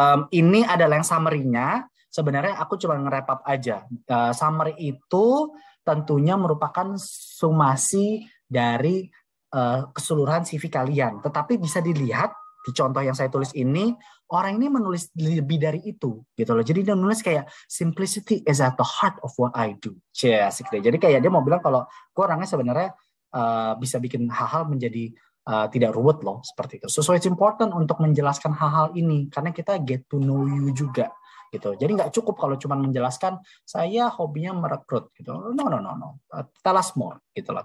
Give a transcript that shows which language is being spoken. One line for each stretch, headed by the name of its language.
Indonesian: Ini adalah yang summary-nya. Sebenarnya aku cuma nge-wrap up aja. Summary itu tentunya merupakan sumasi dari keseluruhan CV kalian. Tetapi bisa dilihat di contoh yang saya tulis ini, orang ini menulis lebih dari itu, gitu loh. Jadi dia menulis kayak
English: simplicity is at the heart of what I do.
Indonesian: Asik deh. Jadi kayak dia mau bilang kalau gue orangnya sebenarnya bisa bikin hal-hal menjadi tidak ruwet loh, seperti itu.
English: So it's important
Indonesian: untuk menjelaskan hal-hal ini karena kita
English: get to know you
Indonesian: juga. Gitu. Jadi nggak cukup kalau cuma menjelaskan saya hobinya merekrut gitu. No.
English: Tell us more
Indonesian: gitu loh.